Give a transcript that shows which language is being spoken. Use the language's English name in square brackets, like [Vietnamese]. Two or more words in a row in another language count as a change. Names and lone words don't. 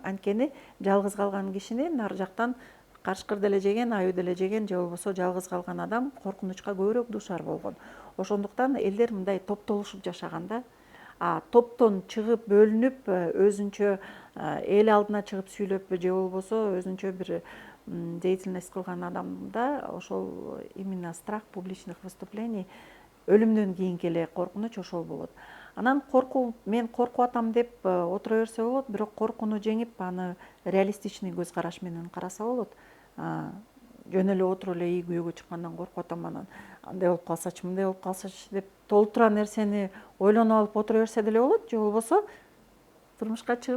[Kyrgyz] Анткени жалгыз калган кишини нар жактан кашкыр деле жеген, аю деле жеген, же болбосо жалгыз калган адам коркунучка көбүрөөк дуушар болгон. Ошондуктан элдер мындай топтолушуп жашаган да. А топтон чыгып бөлүнүп, өзүнчө эл алдына чыгып сүйлөп, же болбосо өзүнчө бир деятельность кылган адамда ошол [Russian] именно страх публичных выступлений, [Kyrgyz] өлүмдөн кийинки эле коркунуч ошол болот. Анан коркуу, мен коркуп атам деп отура берсе болот, бирок коркууну жеңип, аны реалистичный көз караш менен караса болот. Жөн эле отуруп эле үй күйөөгө чыккандан коркуп атам, анан андай болуп калсачы, мындай болуп калсачы деп толтура нерсени ойлонуп алып отура берсе деле болот, же болбосо турмушка чыгып,